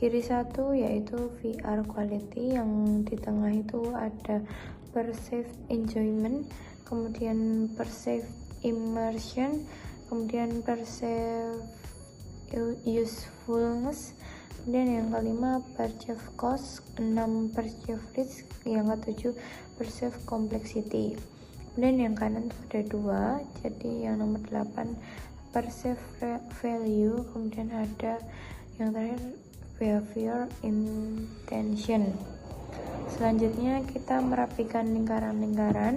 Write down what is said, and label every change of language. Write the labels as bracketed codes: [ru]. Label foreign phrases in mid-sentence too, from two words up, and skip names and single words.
[id] Kiri 1 yaitu [en] VR quality, [id] yang di tengah itu ada [en] perceived enjoyment, [id] kemudian [en] perceived immersion, [id] kemudian [en] perceived usefulness, [id] kemudian yang kelima [en] perceived cost, [id] 6 [en] perceived risk, [id] yang ke-7 [en] perceived complexity. [id] Kemudian yang kanan itu ada 2, jadi yang nomor 8 [en] perceived value, [id] kemudian ada yang terakhir [en] behavior intention. [id] Selanjutnya kita merapikan lingkaran-lingkaran.